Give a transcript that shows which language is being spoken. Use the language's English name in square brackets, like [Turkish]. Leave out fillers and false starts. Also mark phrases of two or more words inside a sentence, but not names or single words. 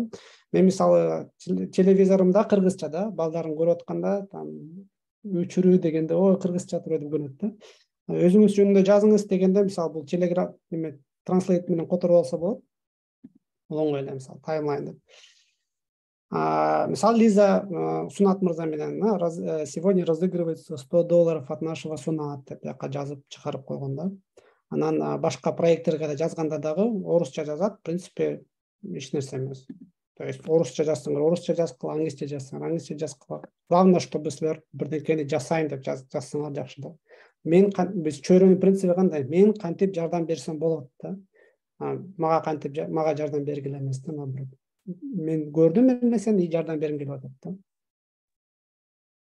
[Kyrgyz] Мен мисалы телевизорумда кыргызча да, балдарын көрүп атканда там өчүрүү дегенде кыргызча турат деп көрүнөт да. Өзүңүз жөнүндө жазыңыз дегенде мисалы бул Telegram транслейт менен которуп алса болот. Бул оңой эле, мисалы таймлайн деп. Мисалы Лиза Сунат мырза менен [Russian] сегодня разыгрывается $100 от нашего [Kyrgyz] Сунат деп жака жазып чыгарып койгон да. Анан башка проекттерге да жазганда дагы орусча жазат, [Russian] в принципе [Kyrgyz] эч нерсе эмес. [Russian] То есть [Kyrgyz] орусча жазсаңар орусча жазгыла, англисче жазсаңар англисче жазгыла. [Russian] Главное, чтобы [Kyrgyz] силер бирдекени жасайм деп жазсаңар жакшы да. Биз чөйрөнүн принциби кандай? Мен кантип жардам берсем болот да. Мага жардам бергиле эмес да, мен көрдүм эмне сен жардам бергим келип атат да.